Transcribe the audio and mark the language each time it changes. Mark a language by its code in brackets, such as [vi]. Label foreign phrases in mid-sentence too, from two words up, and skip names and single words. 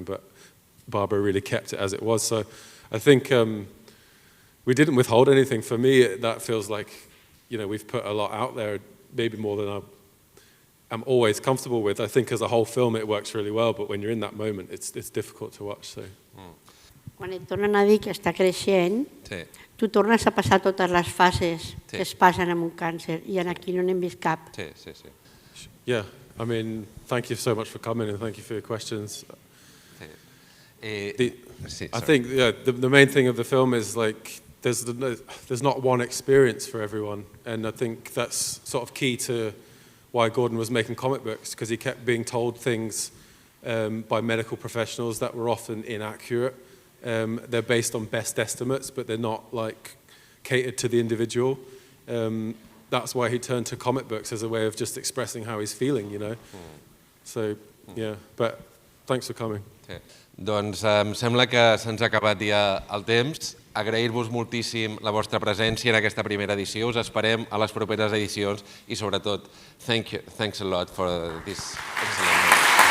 [en] But Barbara really kept it as it was. So I think we didn't withhold anything. For me, that feels like, we've put a lot out there, maybe more than I'm always comfortable with. I think as a whole film, it works really well, but when you're in that moment, it's difficult to watch. So. [ca] Quan et tornen a dir que està creixent, tu tornes a passar totes les fases que es passen amb un càncer, i aquí no n'hem vist cap. Sí. [en] Yeah, I mean, thank you so much for coming, and thank you for your questions. I think the main thing of the film is like there's not one experience for everyone, and I think that's sort of key to why Gordon was making comic books, because he kept being told things by medical professionals that were often inaccurate. They're based on best estimates, but they're not like catered to the individual. That's why he turned to comic books as a way of just expressing how he's feeling, So, yeah, but thanks for coming. [ca] Doncs em sembla que se'ns ha acabat ja el temps. Agrair-vos moltíssim la vostra presència en aquesta primera edició. Us esperem a les properes edicions i, sobretot, [en] thanks a lot for this excellent moment.